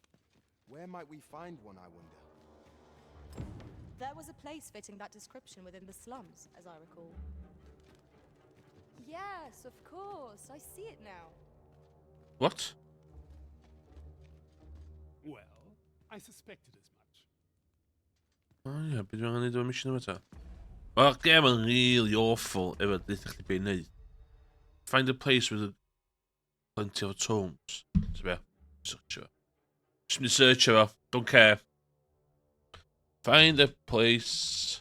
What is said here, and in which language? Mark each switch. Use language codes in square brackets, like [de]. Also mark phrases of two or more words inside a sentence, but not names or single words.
[en] Where might we find one, I wonder? There was a place fitting that description within the slums, as I recall. Yes, of course. I see it now. What? Well, I suspected as much. [cy] O ie, beth dwi'n angen neud o'r mission yma ta? Mae'r gem yn [en] really awful [cy] efo ddweud chdi beth i neud. [en] Find a place with plenty of tomes. [cy] So be? Search efo. Just mynd i search efo. [en] Don't care. Find a place.